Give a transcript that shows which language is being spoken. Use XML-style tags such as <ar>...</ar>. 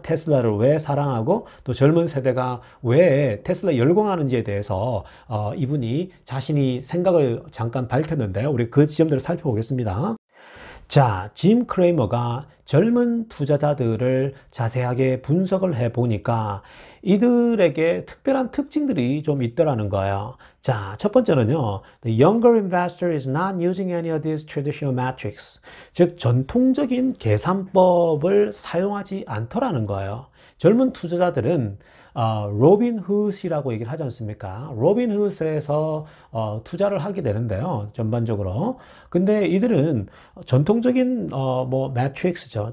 <ko>테슬라를 왜 사랑하고 또 젊은 세대가 왜 테슬라 열광하는지에 대해서 이분이 자신이 생각을 잠깐 밝혔는데요. 우리 그 지점들을 살펴보겠습니다. 자, 짐 크레이머가 젊은 투자자들을 자세하게 분석을 해 보니까 이들에게 특별한 특징들이 좀 있더라는 거예요. 자, 첫 번째는요.</ko> <en>The younger investor is not using any of these traditional metrics.</en> <ko>즉, 전통적인 계산법을 사용하지 않더라는 거예요. 젊은 투자자들은 로빈 훗이라고 얘기를 하지 않습니까? 로빈 훗에서 투자를 하게 되는데요. 전반적으로. 근데 이들은 전통적인 뭐 매트릭스죠.</ko>